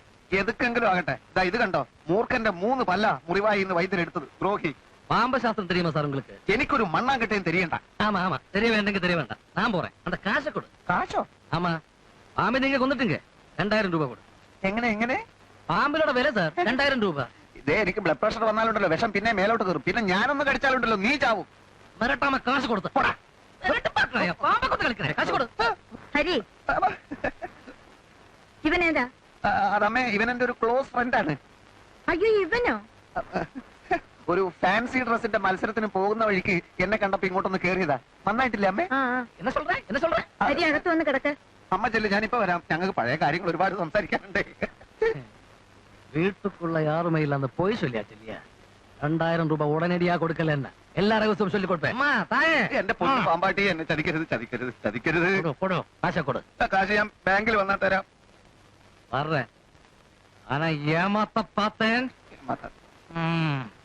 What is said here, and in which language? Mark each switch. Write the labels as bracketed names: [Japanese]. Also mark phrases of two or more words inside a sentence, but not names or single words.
[Malayalam] എതുക്കെങ്കിലും ആകട്ടെ. ഇതാ ഇത് കണ്ടോ, മൂർഖന്റെ 3 പല്ല മുറിവായി ഇന്ന് വൈദ്യൻ എടുത്തത്. ദ്രോഹി. [Tamil] பாம்பு சாஸ்திரம் தெரியுமா சார் உங்களுக்கு? [Malayalam] എനിക്കൊരു മണ്ണാങ്കട്ടയും തെരിയണ്ട. [Tamil] ஆமா ஆமா, தெரிய வேண்டுங்க தெரிய வேண்டாம். நான் போறேன், அந்த காசை கொடு. [Malayalam] കാശോ? [Tamil] ஆமா, பாம்பு நீங்க கொண்டுட்டுங்க 2000 ரூபாய் கொடு. [Malayalam] എങ്ങനെ എങ്ങനെ? [Tamil] பாம்பிலோட விலை சார் 2000 ரூபாய். [Malayalam] ഇതേ എനിക്ക് [English] blood pressure [Malayalam] വന്നാലുണ്ടല്ലോ വിഷം പിന്നെ മേലോട്ട് കയറും. പിന്നെ ഞാനൊന്ന് കടിച്ചാലുണ്ടല്ലോ നീ ചാവും. [Tamil] மிரட்டாம காசு கொடுத்து போடா. மிரட்டு பாக்குறாயா? பாம்பை கொண்டு കളിக்கிறേ, [Malayalam] കാശ് കൊടു. ഹരി ഇവനേതാ? അതമ്മേ, ഇവൻ എന്റെ ഒരു [English] close friend [Malayalam] ആണ്. അയ്യോ ഇവനോ? ഒരു [English] fancy dress [Malayalam] മത്സരത്തിന് പോകുന്ന വഴിക്ക് എന്നെ കണ്ടപ്പോ ഇങ്ങോട്ടൊന്ന് കേറിയതാ. നന്നായിട്ടില്ലേ അമ്മേ? ആ [Tamil] என்ன சொல்ற என்ன சொல்ற? [Malayalam] ഹരി അകത്ത് വന്ന് കിടക്ക്. അമ്മ ചെല്ലു, ഞാനിപ്പോ വരാം. ഞങ്ങൾക്ക് പഴയ കാര്യങ്ങൾ ഒരുപാട് സംസാരിക്കാനുണ്ട്. [Tamil] வீட்டுக்குள்ள யாருமே இல்ல, அந்த பொய் சொல்லியாச்சு இல்லையா? 2000 ரூபாய் உடனடியா கொடுக்கல என்ன எல்லா ரகசியம் சொல்லி கொடுப்பேன். அம்மா தாயே, [Malayalam] എന്റെ പൊന്നു പാമ്പാട്ടി, എന്നെ ചതിക്കരുത് ചതിക്കരുത് ചതിക്കരുത്. [Tamil] கொடு கொடு, காசை கொடு. [Malayalam] കാശ് ഞാൻ ബാങ്കിൽ വന്നാൽ തരാം. [Tamil] வர்றேன், ஆனா ஏமாத்த பார்த்தேன். ம்.